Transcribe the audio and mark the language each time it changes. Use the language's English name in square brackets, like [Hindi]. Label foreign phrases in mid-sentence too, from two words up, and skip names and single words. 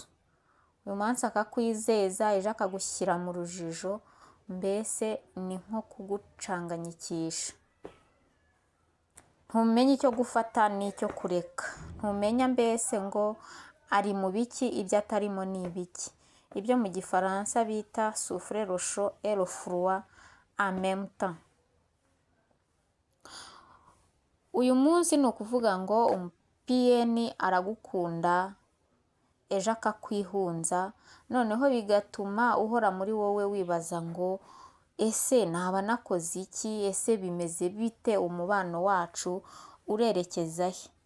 [Kinyarwanda] Uyu munsi akakwizeza, ejo akagushyira mu rujijo, mbese ni nko kugucanganyikisha. Ntumenye icyo gufata n'icyo kureka, ntumenya mbese ngo ari mu biki, ibyo atarimo ni ibiki. Ibyo mu gifaransa bita [French] souffler le chaud et le froid en même temps. [Kinyarwanda] Uyu munsi ni ukuvuga ngo umupiyeni aragukunda, ejo akakwihunza, noneho bigatuma uhora muri wowe wibaza ngo ese naba nakoze iki, ese bimeze bite, umubano wacu urerekeza he?